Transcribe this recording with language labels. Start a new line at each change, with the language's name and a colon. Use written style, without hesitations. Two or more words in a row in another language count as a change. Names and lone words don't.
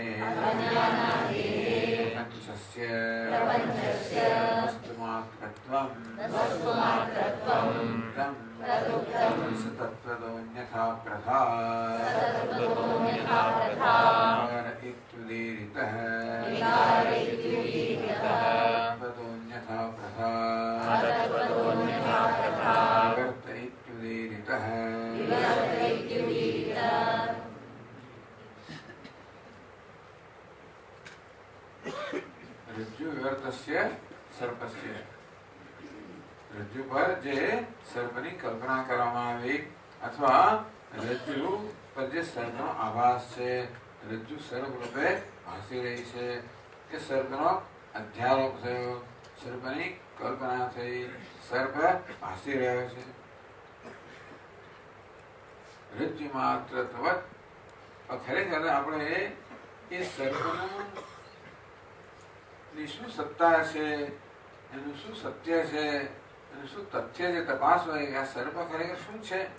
Sanskrit: प्रपञ्चस्य वस्तुमात्रत्वं सतत्वदोऽन्यथा प्रथा इत्युदीरितः तत्त्वदोऽन्यथा प्रथा विवर्त इत्युदीरितः रज्जु विवर्तस्य सर्पस्य
Gujarati: રજ્જુ પર જે સર્પની કલ્પના કરવામાં આવી અથવા રજ્જુ પર જે સર્પનો આભાસ છે, રજ્જુ સર્પ રૂપે ભાસી રહી છે કે સર્પનો અધ્યારોપ થયો, સર્પની કલ્પના થઈ, સર્પ ભાસી રહ્યો છે.
Sanskrit: रज्जु मात्रत्वत
Gujarati: ખરેખર આપણે એ સર્પનું શું સત્તા છે, એનું શું સત્ય છે, એનું શું તથ્ય છે તપાસ હોય આ સર્પ ખરેખર શું છે.